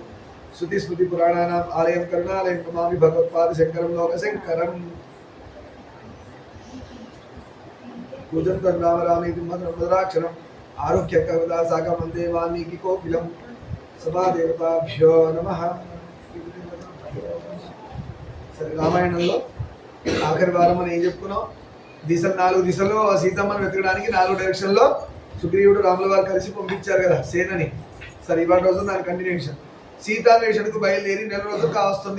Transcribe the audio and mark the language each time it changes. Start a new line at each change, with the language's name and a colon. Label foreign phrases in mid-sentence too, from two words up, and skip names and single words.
Sanskrit: श्रुति स्मृति पुराणानाम् आलयं करुणालयं नमामि भगवत्पाद शंकरं लोकशंकरम्। पूजन्तं राम रामेति मधुराक्षरम् आरुह्य कविता सागं वन्दे वाल्मीकि कोकिलं सभा देवताभ्यो नमः।
Telugu: సరే రామాయణంలో ఆఖరి వారం మనం ఏం చెప్పుకున్నాం? దిశలు 4 దిశల్లో సీతమ్మను వెతకడానికి 4 డైరెక్షన్లో సుగ్రీవుడు రాముల వారు కలిసి పంపించారు కదా సేనని. సరే ఇవాళ రోజు దాని కంటిన్యూషన్. సీతాన్వేషణకు బయలుదేరి 1 నెల రోజులు కావస్తుంది.